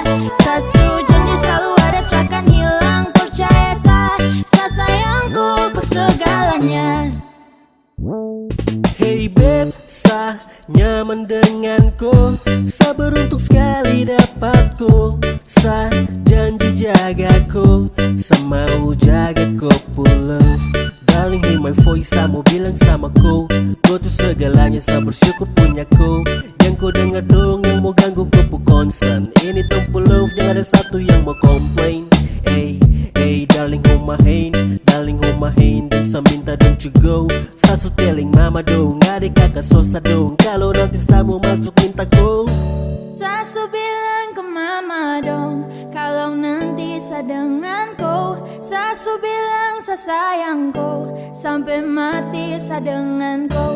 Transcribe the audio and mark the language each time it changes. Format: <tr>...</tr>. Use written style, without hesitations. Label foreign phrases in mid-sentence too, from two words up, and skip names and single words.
<pmy>Sasu janji selalu ada takkan hilang, percaya saya sayangku kau segalanya.</pmy> <en>Hey babe,</en> <pmy>saya nyaman denganku, saya beruntung sekali dapatku. Saya janji jagaku, saya mau jagaku pulang.</pmy> <en>Darling hear my voice,</en> <pmy>saya mau bilang sama kau, kau tuh segalanya, saya bersyukur punya kau. Yang kau dengar dong yang mau ganggu kau concern. Ini tempat love, jangan ada satu yang mau komplain.</pmy> <en>Hey darling hold my hand, darling hold my hand,</en> <pmy>dan saya minta</pmy> <en>don't you go.</en> <pmy>Saya su telling mama dong, adik kakak sosa dong, kalau nanti saya mau masuk minta go. Sasu bilang ke mama dong, kalau nanti saya dengan kau. Sasu bilang saya sayang kau, sampai mati saya dengan kau.</pmy>